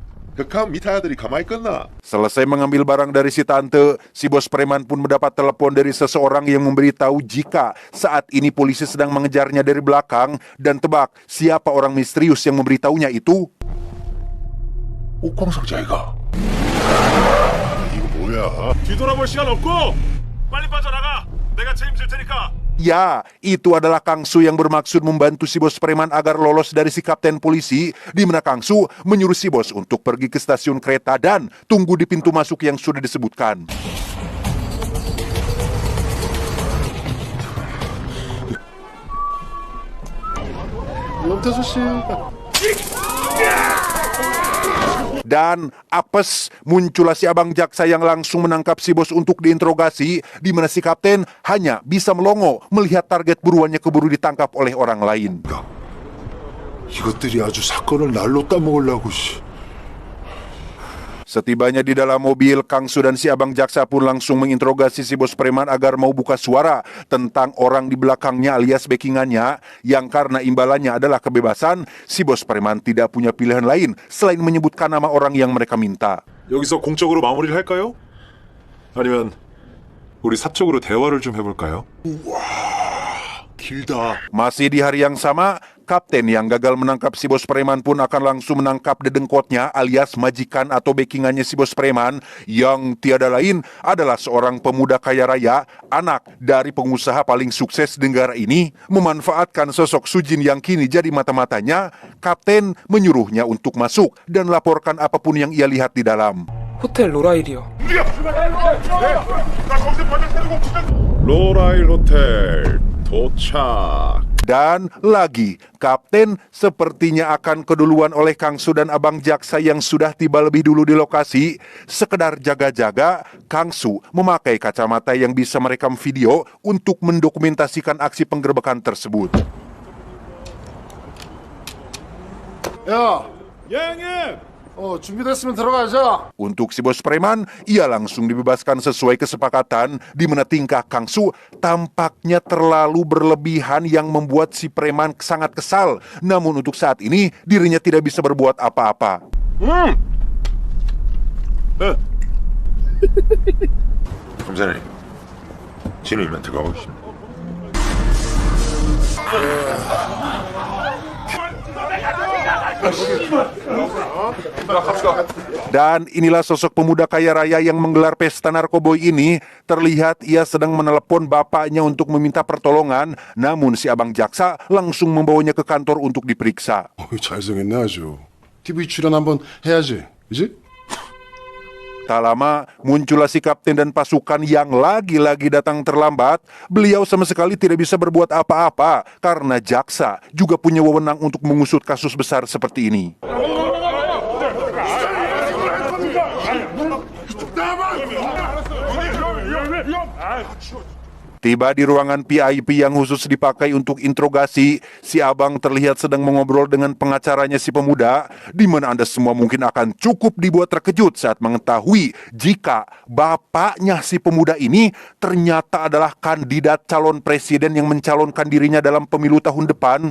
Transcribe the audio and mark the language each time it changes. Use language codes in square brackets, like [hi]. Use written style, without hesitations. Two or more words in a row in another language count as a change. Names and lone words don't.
[ko] 그 미타야들이 가만히 있겠나? [id] Selesai mengambil barang dari si tante, si bos preman pun mendapat telepon dari seseorang yang memberitahu jika saat ini polisi sedang mengejarnya dari belakang. Dan tebak, siapa orang misterius yang memberitahunya itu? [ko] 옥광석자이가. 이거 뭐야? 뒤돌아볼 시간 없고 빨리 빠져나가. 내가 책임질 테니까. [id] Ya, itu adalah Kang Su yang bermaksud membantu si bos preman agar lolos dari si kapten polisi, di mana Kang Su menyuruh si bos untuk pergi ke stasiun kereta dan tunggu di pintu masuk yang sudah disebutkan. [ko] 염태수 씨. [id] Dan apes, muncullah si abang jaksa yang langsung menangkap si bos untuk diinterogasi, di mana si kapten hanya bisa melongo melihat target buruannya keburu ditangkap oleh orang lain. [ko] 이것들이 아주 사건을 날로 따먹으려고 씨. [id] Setibanya di dalam mobil, Kang Su dan si abang jaksa pun langsung menginterogasi si bos preman agar mau buka suara tentang orang di belakangnya alias backingannya, yang karena imbalannya adalah kebebasan, si bos preman tidak punya pilihan lain selain menyebutkan nama orang yang mereka minta. [ko] 여기서 공적으로 마무리를 할까요? 아니면 우리 사적으로 대화를 좀 해볼까요? 길다. [id] Masih di hari yang sama, kapten yang gagal menangkap si bos preman pun akan langsung menangkap dedengkotnya alias majikan atau backingannya si bos preman, yang tiada lain adalah seorang pemuda kaya raya, anak dari pengusaha paling sukses di negara ini. Memanfaatkan sosok Sujin yang kini jadi mata-matanya, kapten menyuruhnya untuk masuk dan laporkan apapun yang ia lihat di dalam. [ko] 호텔 로라일이요. 로라일 호텔 도착. [id] Dan lagi, kapten sepertinya akan keduluan oleh Kang Su dan abang jaksa yang sudah tiba lebih dulu di lokasi. Sekedar jaga-jaga, Kang Su memakai kacamata yang bisa merekam video untuk mendokumentasikan aksi penggerbekan tersebut. [ko] 야, 예, 형님. 준비됐으면 들어가자. [id] Untuk si bos preman, ia langsung dibebaskan sesuai kesepakatan, di mana tingkah Kang Su tampaknya terlalu berlebihan yang membuat si preman sangat kesal. Namun untuk saat ini, dirinya tidak bisa berbuat apa-apa. [ko] 검사님, 진우 이만 들어가고 있습니다. [id] Dan inilah sosok pemuda kaya raya yang menggelar pesta narkoboy ini. Terlihat ia sedang menelepon bapaknya untuk meminta pertolongan. Namun si abang jaksa langsung membawanya ke kantor untuk diperiksa. [ko] 잘생겼네 아주. TV 출연 한번 해야지, 그지? [id] Tak lama, muncullah si kapten dan pasukan yang lagi-lagi datang terlambat. Beliau sama sekali tidak bisa berbuat apa-apa, karena jaksa juga punya wewenang untuk mengusut kasus besar seperti ini. Tiba di ruangan VIP yang khusus dipakai untuk interogasi, si abang terlihat sedang mengobrol dengan pengacaranya si pemuda, di mana Anda semua mungkin akan cukup dibuat terkejut saat mengetahui jika bapaknya si pemuda ini ternyata adalah kandidat calon presiden yang mencalonkan dirinya dalam pemilu tahun depan.